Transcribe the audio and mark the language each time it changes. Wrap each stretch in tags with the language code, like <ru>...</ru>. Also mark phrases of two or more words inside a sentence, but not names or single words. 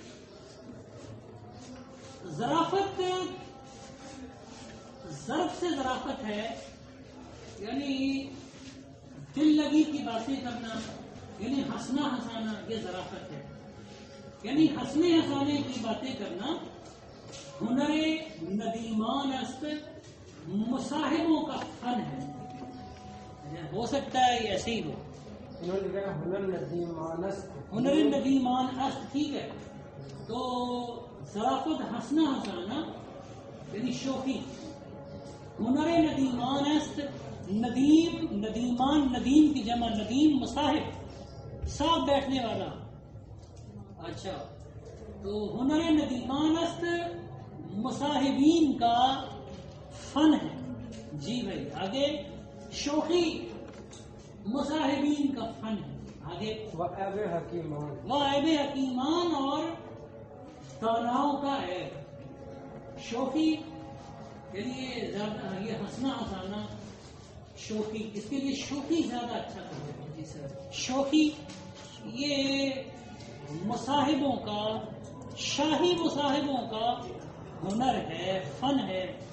<ur>ظرافت ظرف سے ظرافت ہے یعنی دل لگی کی باتیں کرنا یعنی ہنسنا ہنسانا یہ ظرافت ہے. یعنی ہنسنے ہنسانے کی باتیں کرنا</ur> <fa>ہنر ندیمان است</fa> <ur>مصاحبوں کا فن ہے. ہو سکتا ہے یہ ایسے ہی ہو.</ur> <fa>ہنر ندیمان است. ہنر ندیمان است</fa> <ur>ٹھیک ہے. تو ظرافت ہنسنا ہنسانا یعنی شوخی.</ur> <fa>ہنر ندیمان است.</fa> <ur>ندیم ندیمان ندیم کی جمع ندیم مصاحب ساتھ بیٹھنے والا. اچھا تو</ur> <fa>ہنر ندیمان است</fa> <ur>مصاحبین کا فن ہے. جی بھائی آگے شوخی مصاحبین کا فن ہے. آگے</ur> <fa>وعیب حکیمان. وعیب حکیمان</fa> <ur>اور داناؤں کا عیب. شوخی یعنی یہ ہنسنا ہنسانا شوخی. اس کے لیے شوخی زیادہ اچھا کرتے ہیں. جی سر شوخی یہ مصاحبوں کا شاہی مصاحبوں کا ہنر ہے فن ہے.</ur>